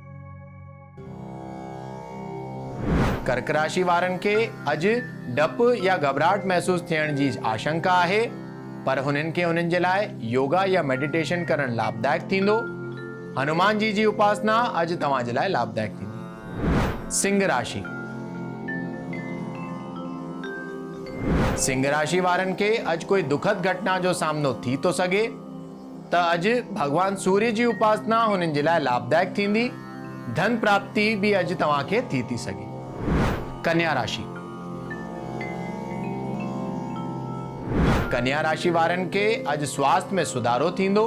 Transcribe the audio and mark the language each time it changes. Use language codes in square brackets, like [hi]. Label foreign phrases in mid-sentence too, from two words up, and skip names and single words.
[sd] कर्क राशि वारनि खे अॼु डपु या घबराहट महसूस थियण जी आशंका आहे, पर हुननि खे हुननि जे लाइ योगा या मेडिटेशन करणु लाभदायक थींदो। हनुमान जी जी उपासना अॼु तव्हांजे लाइ लाभदायक थींदी। सिंह राशि। सिंह राशि वारनि खे अॼु कोई दुखद घटना जो सामनो थी तो सघे, त अॼु भगवान सूर्य जी उपासना हुननि जे लाइ लाभदायक थींदी। धन प्राप्ति भी अॼु तव्हांखे थी सघे। कन्या राशि। कन्या राशि वारनि खे अॼु स्वास्थ्य में सुधारो थींदो।